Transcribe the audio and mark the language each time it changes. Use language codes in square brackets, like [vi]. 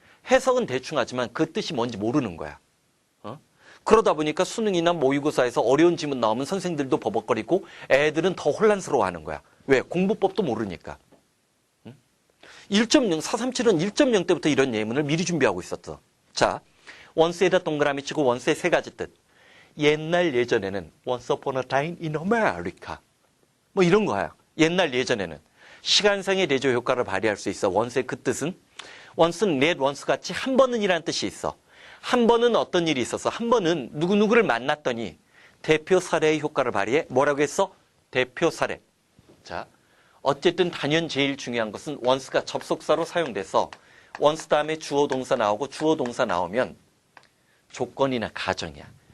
[ko] 해석은 대충 하지만 그 뜻이 뭔지 모르는 거야. 그러다 보니까 수능이나 모의고사에서 어려운 지문 나오면 선생들도 버벅거리고 애들은 더 혼란스러워하는 거야. 왜? 공부법도 모르니까. 1.0, 437은 1.0 때부터 이런 예문을 미리 준비하고 있었어. 자, 원스에다 동그라미 치고 원스의 세 가지 뜻. [en] 옛날 예전에는 Once upon a time in America. [ko] 뭐 이런 거야. 옛날 예전에는. 시간상의 대조 효과를 발휘할 수 있어. 원스의 그 뜻은. once는 [en] net once [ko] 같이 한 번은 이라는 뜻이 있어. 한 번은 어떤 일이 있어서 한 번은 누구누구를 만났더니 대표 사례의 효과를 발휘해. 뭐라고 했어? 대표 사례. 자, 어쨌든 단연 제일 중요한 것은 once가 접속사로 사용돼서 once 다음에 주어 동사 나오고 주어 동사 나오면 조건이나 가정이야.